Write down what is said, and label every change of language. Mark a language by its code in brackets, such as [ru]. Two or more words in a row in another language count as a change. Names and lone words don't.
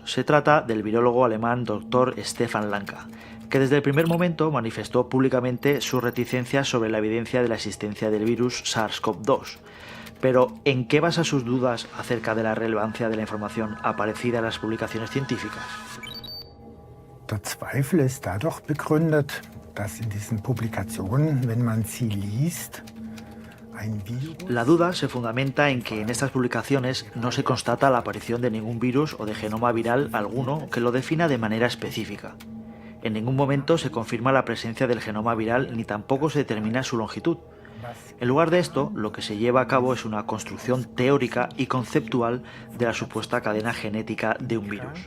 [es] Se trata del virólogo alemán Dr. Stefan Lanka, que desde el primer momento manifestó públicamente su reticencia sobre la evidencia de la existencia del virus SARS-CoV-2. Pero, ¿en qué basa sus dudas acerca de la relevancia de la información aparecida en las publicaciones científicas? [de] Der Zweifel ist dadurch begründet, dass in diesen Publikationen, wenn man sie liest, ein Virus... [es] La duda se fundamenta en que en estas publicaciones no se constata la aparición de ningún virus o de genoma viral alguno que lo defina de manera específica. En ningún momento se confirma la presencia del genoma viral ni tampoco se determina su longitud. En lugar de esto, lo que se lleva a cabo es una construcción teórica y conceptual de la supuesta cadena genética de un virus.